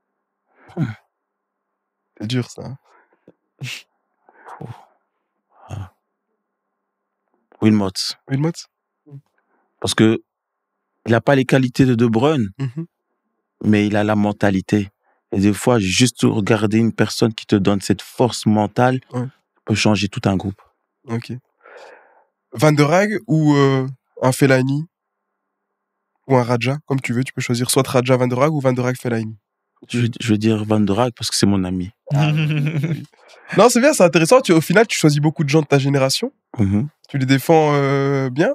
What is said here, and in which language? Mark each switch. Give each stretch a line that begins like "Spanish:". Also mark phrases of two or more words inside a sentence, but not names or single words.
French: C'est dur ça. Wilmots. Wilmots? Parce que il n'a pas les qualités de Bruyne, Mhm. mais il a la mentalité. Et des fois, juste regarder une personne qui te donne cette force mentale peut changer tout un groupe. Ok. Van der Haag ou un Fellaini ou un Raja, comme tu veux, tu peux choisir soit Raja Van der Haag ou Van der Haag Fellaini. Je veux dire Van der Haag parce que c'est mon ami. Oui. Non, c'est bien, c'est intéressant. Au final, tu choisis beaucoup de gens de ta génération. Mhm. Tu les défends bien.